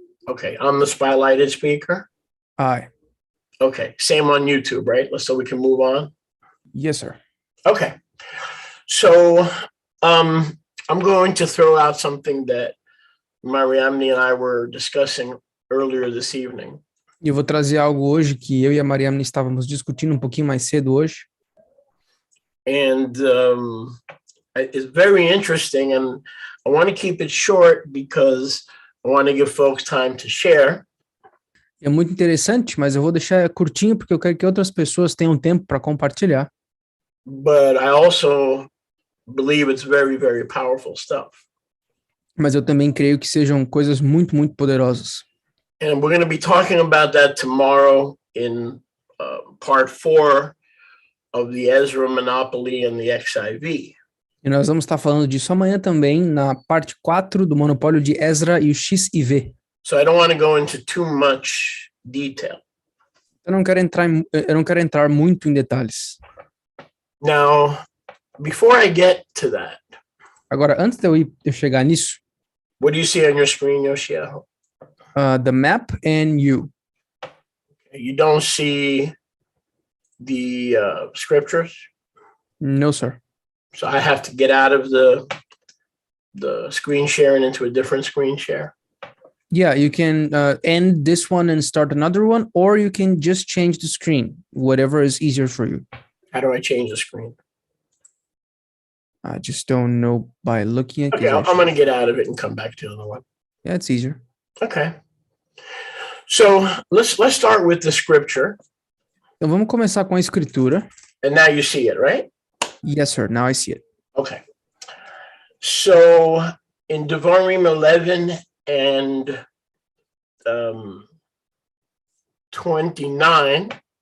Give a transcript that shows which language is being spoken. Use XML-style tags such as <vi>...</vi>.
<en>Okay, I'm the spotlighted speaker. Aye. Okay, same on YouTube, right? So we can move on. Yes, sir. Okay, so I'm going to throw out something that Mariamne and I were discussing earlier this evening.</en> <pt>Eu vou trazer algo hoje que eu e a Mariamne estávamos discutindo um pouquinho mais cedo hoje.</pt> <en>And it's very interesting, and I want to keep it short because I want to give folks time to share.</en> <pt>É muito interessante, mas eu vou deixar curtinho porque eu quero que outras pessoas tenham tempo para compartilhar.</pt> <en>But I also believe it's very, very powerful stuff.</en> <pt>Mas eu também creio que sejam coisas muito, muito poderosas.</pt> <en>And we're going to be talking about that tomorrow in part 4 of the Ezra Monopoly and the XIV.</en> <pt>E nós vamos estar falando disso amanhã também na parte 4 do monopólio de Ezra e o XIV.</pt> <en>So I don't want to go into too much detail.</en> <pt>Eu não quero entrar muito em detalhes.</pt> <en>Now, before I get to that,</en> <pt>agora, antes de eu chegar nisso,</pt> <en>what do you see on your screen, Yoshio? The map and you. You don't see the scriptures? No, sir. So I have to get out of the screen share and into a different screen share? Yeah, you can end this one and start another one, or you can just change the screen, whatever is easier for you. How do I change the screen? I just don't know by looking at it. Okay, I'm going to get out of it and come back to the other one. Yeah, it's easier. Okay. So let's start with the scripture.</en> <pt>Então vamos começar com a escritura.</pt> <en>And now you see it, right? Yes, sir. Now I see it. Okay. So in Devarim 11 and 29.</en>